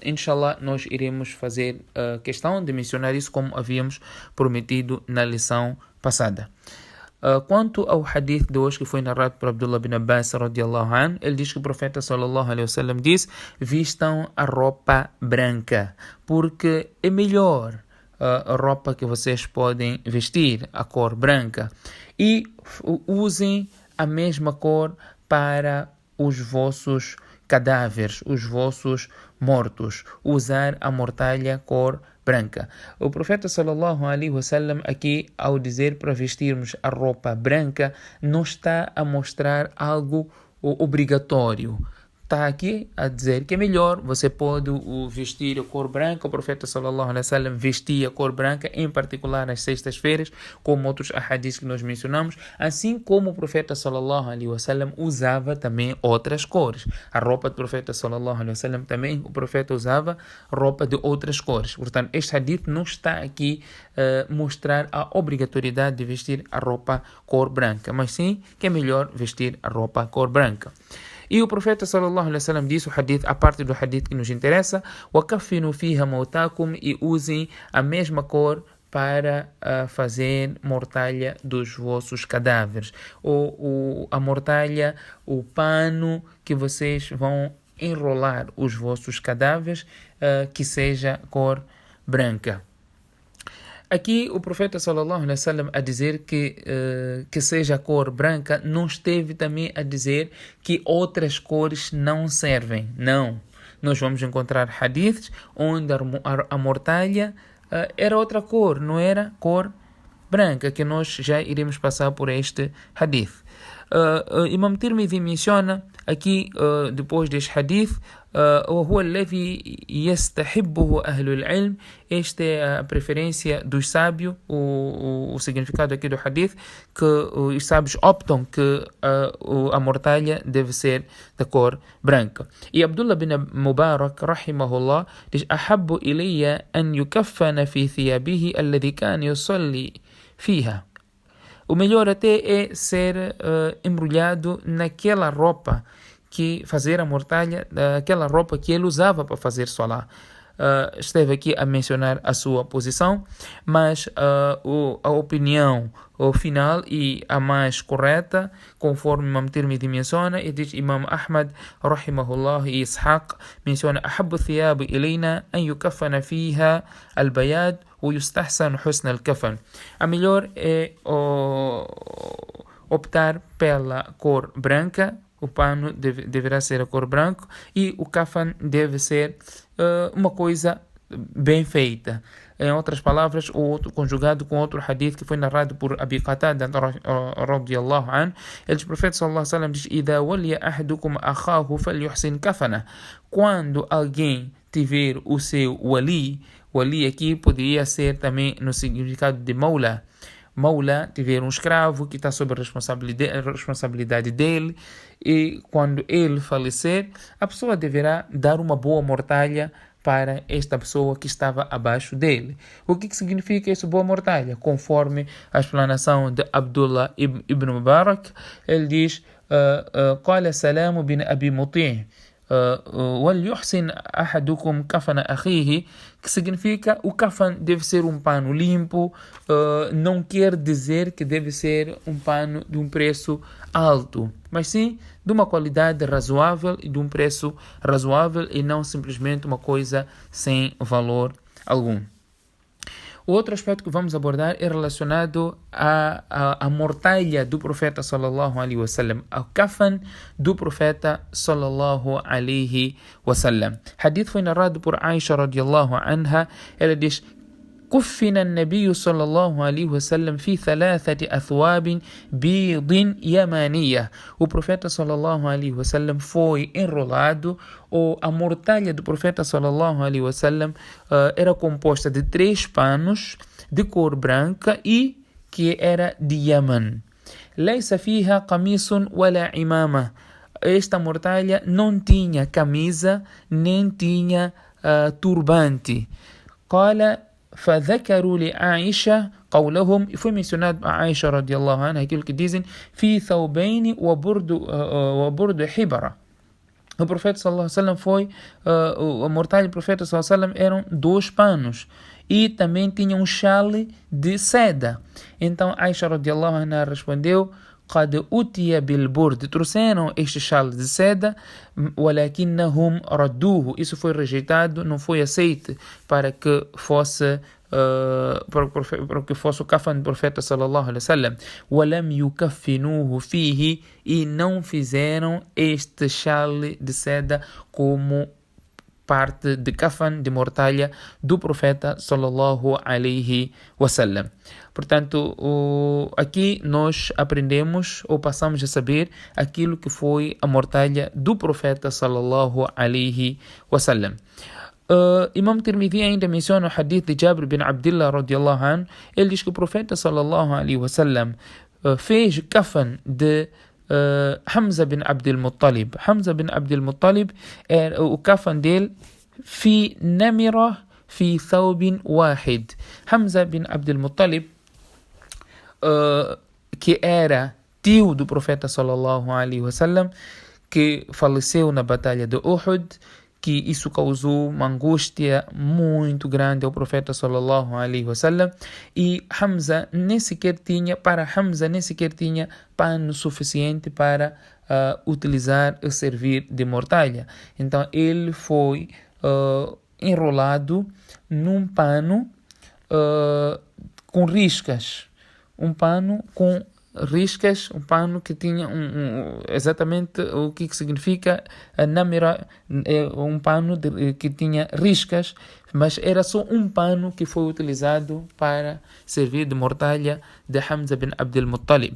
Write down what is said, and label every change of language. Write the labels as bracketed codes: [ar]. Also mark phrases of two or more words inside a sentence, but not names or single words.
[pt] Inshallah, nós iremos fazer questão de mencionar isso como havíamos prometido na lição passada. Quanto ao hadith de hoje que foi narrado por Abdullah bin Abbas [ar] رضي الله عنه, [pt] ele diz que o profeta [ar] صلى الله عليه وسلم [pt] diz: vistam a roupa branca, porque é melhor a roupa que vocês podem vestir, a cor branca, e usem a mesma cor para os vossos cadáveres, os vossos mortos, usar a mortalha cor branca. O profeta [ar] صلى الله عليه وسلم [pt] aqui, ao dizer para vestirmos a roupa branca, não está a mostrar algo obrigatório. Está aqui a dizer que é melhor, você pode vestir a cor branca. O profeta [ar] صلى الله عليه وسلم [pt] vestia a cor branca, em particular nas sextas-feiras, como outros ahadis que nós mencionamos, assim como o profeta [ar] صلى الله عليه وسلم [pt] usava também outras cores. A roupa do profeta [ar] صلى الله عليه وسلم [pt] também, o profeta usava roupa de outras cores. Portanto, este hadith não está aqui mostrar a obrigatoriedade de vestir a roupa cor branca, mas sim que é melhor vestir a roupa cor branca. E o profeta [ar] صلى الله عليه وسلم [pt] disse o hadith, a parte do hadith que nos interessa: [ar] وَكَفِّنُوا فِيهَا مَوْتَاكُمْ, [pt] e usem a mesma cor para fazer mortalha dos vossos cadáveres. Ou a mortalha, o pano que vocês vão enrolar os vossos cadáveres, que seja cor branca. Aqui o profeta [ar] صلى الله عليه وسلم [pt] a dizer que seja a cor branca, não esteve também a dizer que outras cores não servem. Não. Nós vamos encontrar hadiths onde a mortalha era outra cor, não era cor branca, que nós já iremos passar por este hadith. Imam Tirmidhi menciona aqui, depois deste hadith, [ar] وهو الذي يستحبه أهل العلم. [pt] Esta é a preferência dos sábios, o significado aqui do hadith, que os sábios optam que a mortalha deve ser da cor branca. E Abdullah bin Mubarak rahimahullah diz: [ar] أحب إلي أن يكفن في ثيابه الذي كان يصلي فيها. [pt] O melhor até é ser embrulhado naquela roupa, que fazer a mortalha daquela roupa que ele usava para fazer solá. Esteve aqui a mencionar a sua posição, mas a opinião final e a mais correta, conforme Imam Tirmidhi menciona, e diz Imam Ahmad rahimahullah e Ishaq menciona: [ar] أحب الثياب إلينا أن يكفن فيها البياض ويستحسن حسن الكفن. [pt] A melhor é optar pela cor branca. O pano deverá ser a cor branca e o kafan deve ser uma coisa bem feita. Em outras palavras, conjugado com outro hadith que foi narrado por Abi Qatada [ar] رضي الله عنه, [pt] o profeta [ar] صلى الله عليه وسلم [pt] diz: [ar] إذا ولي أحدكم أخاه فليحسن كفنه. [pt] Quando alguém tiver o seu wali aqui poderia ser também no significado de maula. Maula, tiver um escravo que está sob a responsabilidade dele, e quando ele falecer, a pessoa deverá dar uma boa mortalha para esta pessoa que estava abaixo dele. O que significa essa boa mortalha? Conforme a explanação de Abdullah ibn Mubarak, ele diz: [ar] قال سلام بن أبي مطيع وليحسن أحدكم كفن أخيه, [pt] que significa o kafan deve ser um pano limpo, não quer dizer que deve ser um pano de um preço alto, mas sim de uma qualidade razoável e de um preço razoável e não simplesmente uma coisa sem valor algum. O outro aspecto que vamos abordar é relacionado à mortalha do profeta [ar] صلى الله عليه وسلم, [pt] ao kafan do profeta [ar] صلى الله عليه وسلم. [pt] Hadith foi narrado por Aisha [ar] رضي الله عنها. [pt] Ela diz: [ar] كفن النبي صلى الله عليه وسلم في 3 أثواب بيض يمانية. [pt] O profeta [ar] صلى الله عليه وسلم [pt] foi enrolado, ou a mortalha do profeta [ar] صلى الله عليه وسلم [pt] era composta de 3 panos de cor branca e que era de Yaman. [ar] ليس فيها قميص ولا عمامة. [pt] Esta mortalha não tinha camisa nem tinha turbante. [ar] قال فذكروا لعائشة قولهم, [pt] e foi mencionado a Aisha [ar] رضي الله عنها [pt] aquilo que dizem: [ar] في ثوبين وبرد حبرة. [pt] O profeta [ar] صلى الله عليه وسلم [pt] foi a mortalha do profeta [ar] صلى الله عليه وسلم [pt] eram 2 panos e também tinha um chale de seda. Então Aisha [ar] رضي الله عنها [pt] respondeu: [ar] قد أتي بالبرد. [pt] Trouxeram este chale de seda, [ar] ولكنهم ردوه. [pt] Isso foi rejeitado, não foi aceito para que fosse para que fosse o kafan do profeta [ar] صلى الله عليه وسلم. ولم يكفنوه فيه, [pt] e não fizeram este chale de seda como parte de kafan, de mortalha do profeta [ar] صلى الله عليه وسلم. [pt] Portanto, aqui nós aprendemos ou passamos a saber aquilo que foi a mortalha do profeta [ar] صلى الله عليه وسلم. [pt] Imam Tirmidhi ainda menciona o hadith de Jabir bin Abdullah [ar] رضي الله عنه. [pt] Ele diz que o profeta [ar] صلى الله عليه وسلم [pt] fez kafan de Hamza bin Abdul Muttalib. Hamza bin Abdul Muttalib, o kafan dele, [ar] في نمرة في ثوب واحد. [pt] Hamza bin Abdul Muttalib, que era tio do profeta [ar] صلى الله عليه وسلم, [pt] que faleceu na batalha de Uhud, que isso causou uma angústia muito grande ao profeta [ar] صلى الله عليه وسلم, [pt] e Hamza nem sequer tinha pano suficiente para utilizar e servir de mortalha. Então ele foi enrolado num pano com riscas, um pano que tinha exatamente o que significa a namira, um pano que tinha riscas, mas era só um pano que foi utilizado para servir de mortalha de Hamza bin Abdul Muttalib.